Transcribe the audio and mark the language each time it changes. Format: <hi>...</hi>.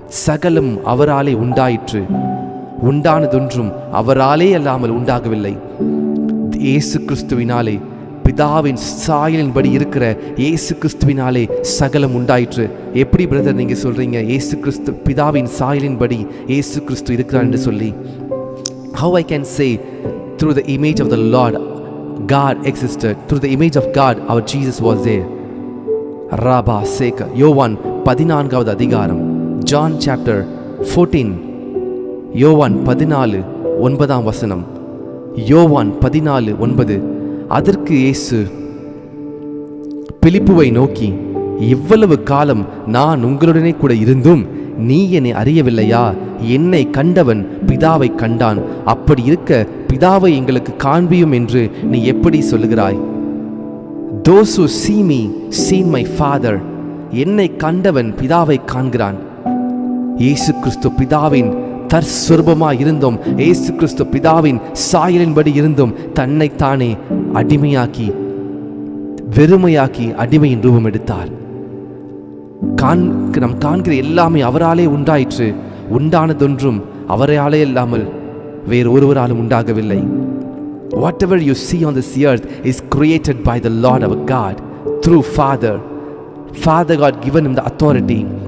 <ta>சகலம் அவராலே உண்டாயிற்று, உண்டானதொன்றும் அவராலே அல்லாமல் உண்டாகவில்லை. இயேசு கிறிஸ்துவினாலே, பிதாவின் சாயலின்படி இருக்கிற இயேசு கிறிஸ்துவினாலே சகலம் உண்டாயிற்று. எப்படி பிரதர் நீங்க சொல்றீங்க இயேசு கிறிஸ்து பிதாவின் சாயலின்படி இயேசு கிறிஸ்து இருக்கிறார் என்று சொல்லி?</ta> <en>How I can say through the image of the Lord God existed, through the image of God our Jesus was there. Rabba Seka.</en> <ta>யோவான் 14</ta> <en>John chapter 14.</en> <ta>யோவான் 14:9. யோவான் 14:9. அதற்கு இயேசு பிலிப்புவை நோக்கி, இவ்வளவு காலம் நான் உங்களுடனே கூட இருந்தும் நீ என்னை அறியவில்லையா? என்னை கண்டவன் பிதாவை கண்டான். அப்படி இருக்க பிதாவை எங்களுக்கு காண்பியும் என்று நீ எப்படி சொல்லுகிறாய்?</ta> <en>Those who see me see my Father.</en> <ta>என்னை கண்டவன் பிதாவை காண்கிறான். இயேசு கிறிஸ்து பிதாவின் தற்சுரூபமாய் இருந்தும், இயேசு கிறிஸ்து பிதாவின் சாயலின்படி இருந்தும் தன்னைத்தானே அடிமையாக்கி, வெறுமையாக்கி அடிமையின் ரூபம் எடுத்தார். நாம் காண்கிற எல்லாமே அவராலே உண்டாயிற்று, உண்டானதொன்றும் அவராலே இல்லாமல் வேறு ஒருவராலும் உண்டாகவில்லை.</ta> <en>Whatever you see on this earth is created by the Lord our God through Father. Father God given him the authority.</en>